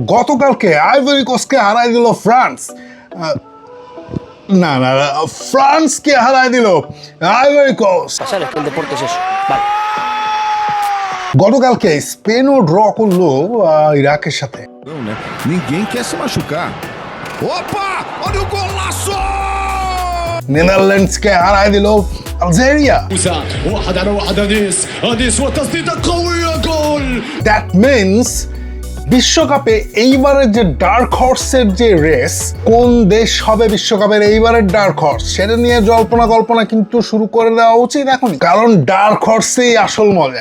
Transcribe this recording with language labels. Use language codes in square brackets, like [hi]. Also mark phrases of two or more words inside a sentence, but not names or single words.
[bn] গতকালকে আইভরি কোস্টকে হারাই দিল ফ্রান্স। না না, ফ্রান্সকে হারাই দিল আইভরি কোস্ট। গতকালকে স্পেনও ড্র করলো ইরাকের সাথে। [pt] Ninguém quer se machucar. Opa! Olha o golaço! [bn] নেদারল্যান্ডসকে হারাই দিল আলজেরিয়া। [en] That means [bn] বিশ্বকাপে এইবারের যে [en] dark horse-এর [bn] যে রেস, কোন দেশ হবে বিশ্বকাপের এইবারের [en] dark horse, [bn] সেটা নিয়ে কল্পনা কিন্তু শুরু করে দেওয়া উচিত এখন, কারণ [en] dark horse-ই [bn] আসল মজা।